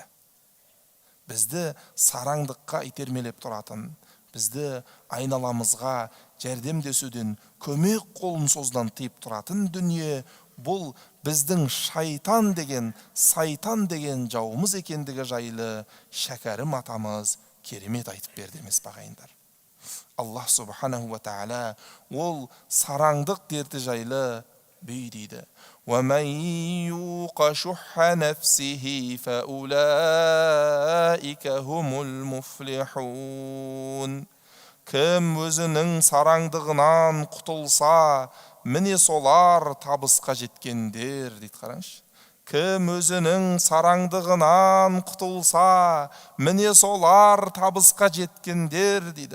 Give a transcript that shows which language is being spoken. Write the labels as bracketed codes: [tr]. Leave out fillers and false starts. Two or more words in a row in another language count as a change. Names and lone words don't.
[kk] Бізді сараңдыққа итермелеп тұратын, бізді айналамызға жәрдемдесуден, көмек қолын создан тыйып тұратын дүние, бұл біздің шайтан деген, сайтан деген жауымыз екендігі жайлы Шәкәрім атамыз керемет айтып берді емес пе, ағайындар. [ar] الله سبحانه وتعالى [kk] ол сараңдық дерті жайлы бүй дейді. [ar] وَمَنْ يُوقَ شُحَّ نَفْسِهِ فَأُولَئِكَ هُمُ الْمُفْلِحُونَ. [kk] Кім өзінің сараңдығынан құтылса, міне солар табысқа жеткендер дейді. Қараңызшы. Кім өзінің сараңдығынан құтылса, міне солар табысқа жеткендер дейді.